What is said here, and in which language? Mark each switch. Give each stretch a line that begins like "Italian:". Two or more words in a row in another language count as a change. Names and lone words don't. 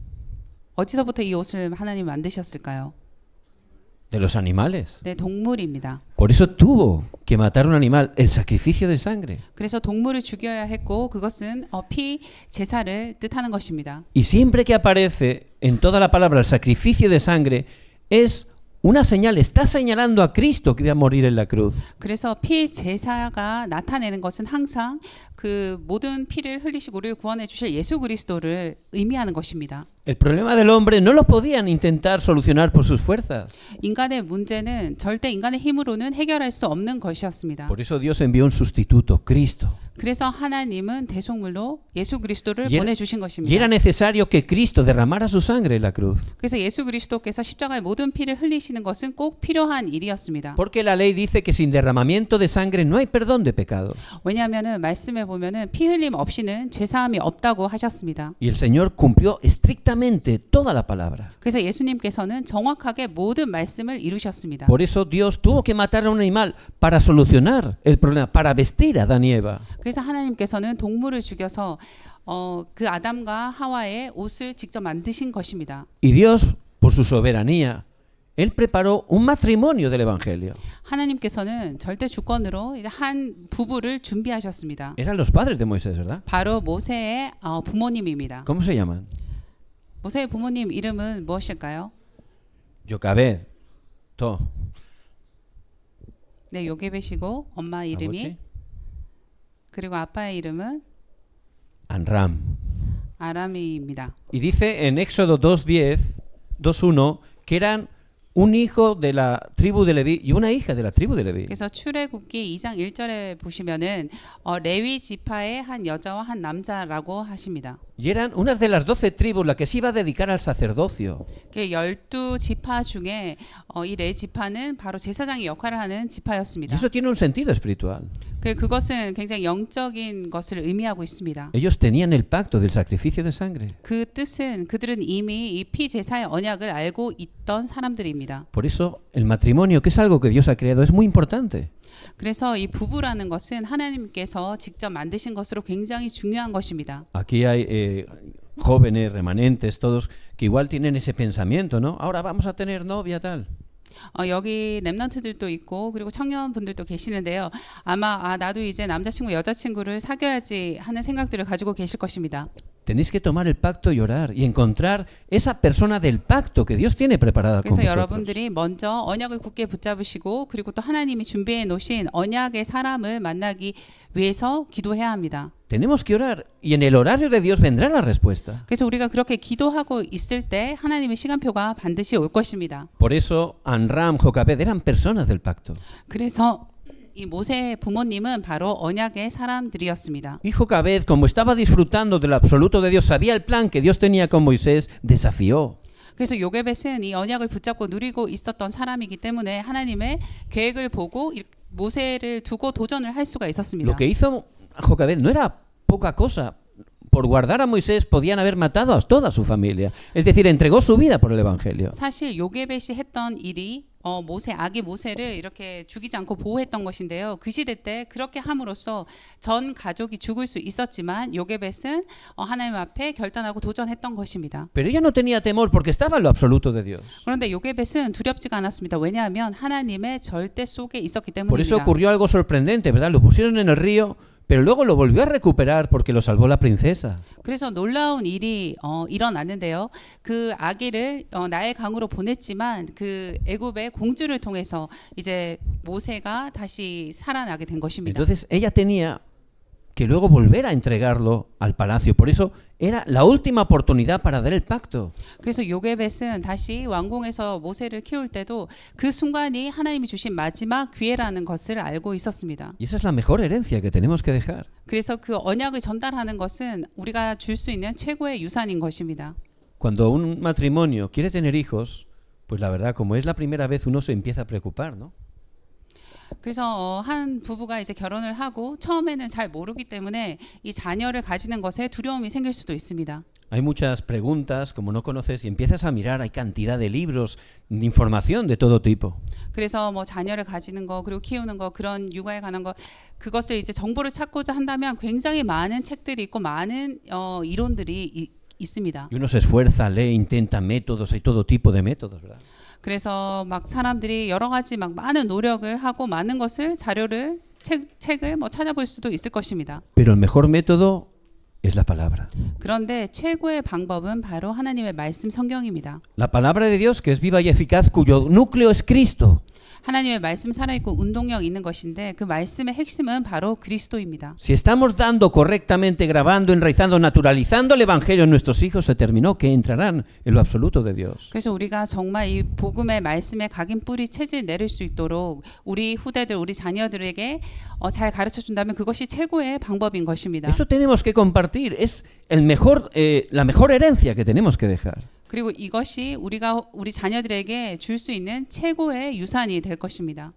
Korean: 어디서부터 이 옷을 하나님 만드셨을까요?
Spanish: De los animales.
Korean: 네, 동물입니다.
Spanish: Por eso tuvo que matar un animal, el sacrificio de sangre.
Korean: 그래서 동물을 죽여야 했고 그것은 피 제사를 뜻하는 것입니다.
Spanish: Y siempre que aparece en toda la palabra el sacrificio de sangre es una señal, está señalando a Cristo que iba a morir en la cruz.
Korean: 그래서 피 제사가 나타내는 것은 항상 그 모든 피를 흘리시고 우리를 구원해 주실 예수 그리스도를 의미하는 것입니다.
Spanish: El problema del hombre no lo podían intentar solucionar por sus fuerzas.
Korean: 인간의 문제는 절대 인간의 힘으로는 해결할 수 없는 것이었습니다.
Spanish: Por eso Dios envió un sustituto, Cristo.
Korean: 그래서 하나님은 대속물로 예수 그리스도를
Spanish: Y
Korean: 보내주신
Spanish: era
Korean: 것입니다.
Spanish: necesario que Cristo derramara su sangre en la cruz.
Korean: 그래서 예수 그리스도께서 십자가의 모든 피를 흘리시는 것은 꼭 필요한 일이었습니다.
Spanish: Porque la ley dice que sin derramamiento de sangre no hay perdón de pecados.
Korean: 왜냐하면은 말씀에 보면은 피 흘림 없이는 죄 사함이 없다고 하셨습니다.
Spanish: Y el Señor cumplió estrictamente toda la palabra.
Korean: 그래서 예수님께서는 정확하게 모든 말씀을 이루셨습니다.
Spanish: Por eso Dios tuvo que matar a un animal para solucionar el problema, para vestir a Adán y Eva.
Korean: 그래서 하나님께서는 동물을 죽여서 그 아담과 하와의 옷을 직접 만드신 것입니다.
Spanish: Y Dios, por su soberanía, Él preparó un matrimonio del Evangelio.
Korean: 하나님께서는 절대 주권으로 한 부부를 준비하셨습니다.
Spanish: Eran los padres de Moisés, ¿verdad?
Korean: 바로 모세의 부모님입니다.
Spanish: ¿Cómo se llaman?
Korean: 모세의 부모님 이름은 무엇일까요? Jocabed, To. 네, 요게벳이고 엄마 이름이 아버지? 그리고 아빠의 이름은 Amram. 아람이입니다.
Spanish: Y dice en Éxodo 2:10, 2:1 que eran un hijo de la tribu de Leví y una hija de la tribu de Leví.
Korean: 그래서 출애굽기 2장 1절에 보시면은 레위 지파의 한 여자와 한 남자라고 하십니다.
Spanish: Y eran unas de las 12 tribus las que se iba a dedicar al sacerdocio.
Korean: 12지파 중에 이 레위 지파는 바로 제사장의 역할을 하는
Spanish: Y
Korean: 지파였습니다.
Spanish: eso tiene un sentido espiritual.
Korean: 그것은 굉장히 영적인 것을 의미하고 있습니다.
Spanish: Ellos tenían el pacto del sacrificio de sangre.
Korean: 그 뜻은 그들은 이미 이 피 제사의 언약을 알고 있던 사람들입니다.
Spanish: Por eso el matrimonio, que es algo que Dios ha creado, es muy importante.
Korean: 그래서 이 부부라는 것은 하나님께서 직접 만드신 것으로 굉장히 중요한 것입니다.
Spanish: Aquí hay jóvenes, remanentes, todos que igual tienen ese pensamiento, ¿no? Ahora vamos a tener novia tal.
Korean: 여기 렘넌트들도 있고 그리고 청년분들도 계시는데요. 아마 나도 이제 남자친구 여자친구를 사귀어야지 하는 생각들을 가지고 계실 것입니다.
Spanish: Tenéis que tomar el pacto y orar y encontrar esa persona del pacto que Dios tiene preparada con
Korean: 그래서
Spanish: vosotros.
Korean: 여러분들이 먼저 언약을 굳게 붙잡으시고 그리고 또 하나님이 준비해 놓으신 언약의 사람을 만나기 위해서 기도해야 합니다.
Spanish: Tenemos que orar y en el horario de Dios vendrá la respuesta.
Korean: 그래서 우리가 그렇게 기도하고 있을 때 하나님의 시간표가 반드시 올 것입니다.
Spanish: Por eso Amram, Jocabed eran personas del pacto.
Korean: 그래서 이 모세의 부모님은 바로 언약의 사람들이었습니다.
Spanish: Y Jocabed, como estaba disfrutando del absoluto de Dios, sabía el plan que Dios tenía con Moisés, desafió.
Korean: 그래서 요게벳은 이 언약을 붙잡고 누리고 있었던 사람이기 때문에 하나님의 계획을 보고 모세를 두고 도전을 할 수가 있었습니다.
Spanish: Lo que hizo Jocabed no era poca cosa. Por guardar a Moisés podían haber matado a toda su familia. Es decir, entregó su vida por el evangelio.
Korean: 사실 요게벳이 했던 일이 아기 모세를 이렇게 죽이지 않고 보호했던 것인데요. 그 시대 때 그렇게 함으로써 전 가족이 죽을 수 있었지만 요게벳은 하나님 앞에 결단하고 도전했던 것입니다.
Spanish: Pero ella no tenía temor porque estaba en lo absoluto de Dios.
Korean: 그런데 요게벳은 두렵지가 않았습니다. 왜냐하면 하나님의 절대 속에 있었기
Spanish: Por eso
Korean: 때문입니다.
Spanish: ocurrió algo sorprendente, ¿verdad? Lo pusieron en el río, pero luego lo volvió a recuperar porque lo salvó la princesa.
Korean: 그래서 놀라운 일이 일어났는데요. 그 아기를 나일 강으로 보냈지만 그 애굽의 공주를 통해서 이제 모세가 다시 살아나게 된 것입니다.
Spanish: Entonces ella tenía que luego volver a entregarlo al palacio. Por eso era la última oportunidad para dar el pacto.
Korean: 그래서 요게벳은 다시 왕궁에서 모세를 키울 때도 그 순간이 하나님이 주신 마지막 기회라는 것을 알고 있었습니다.
Spanish: Y esa es la mejor herencia que tenemos que dejar.
Korean: 그래서 그 언약을 전달하는 것은 우리가 줄 수 있는 최고의 유산인 것입니다.
Spanish: Cuando un matrimonio quiere tener hijos, pues la verdad, como es la primera vez, uno se empieza a preocupar, ¿no?
Korean: 그래서 한 부부가 이제 결혼을 하고 처음에는 잘 모르기 때문에 이 자녀를 가지는 것에 두려움이 생길 수도 있습니다.
Spanish: Hay muchas preguntas, como no conoces, y empiezas a mirar, hay cantidad de libros, de información de todo tipo.
Korean: 그래서 뭐 자녀를 가지는 거 그리고 키우는 거 그런 육아에 관한 거 그것을 이제 정보를 찾고자 한다면 굉장히 많은 책들이 있고 많은 이론들이 있습니다.
Spanish: Y uno se esfuerza, lee, intenta métodos, hay todo tipo de métodos, ¿verdad?
Korean: 그래서 막 사람들이 여러 가지 막 많은 노력을 하고 많은 것을 자료를 책을 뭐 찾아볼 수도 있을 것입니다.
Spanish: Pero el mejor método es la palabra.
Korean: 그런데 최고의 방법은 바로 하나님의 말씀 성경입니다.
Spanish: La palabra de Dios que es viva y eficaz, cuyo núcleo es Cristo.
Korean: 하나님의 말씀 살아있고 운동력 있는 것인데 그 말씀의 핵심은 바로 그리스도입니다.
Spanish: Si estamos dando correctamente, grabando, enraizando, naturalizando el evangelio en nuestros hijos, se terminó que entrarán en lo absoluto de Dios.
Korean: 그래서 우리가 정말 이 복음의 말씀에 각인 뿌리 체질 내릴 수 있도록 우리 후대들, 우리 자녀들에게 잘 가르쳐 준다면 그것이 최고의 방법인 것입니다.
Spanish: Eso tenemos que compartir, es el mejor, la mejor herencia que tenemos que dejar.
Korean: 그리고 이것이 우리 자녀들에게 줄 수 있는 최고의 유산이 될 것입니다.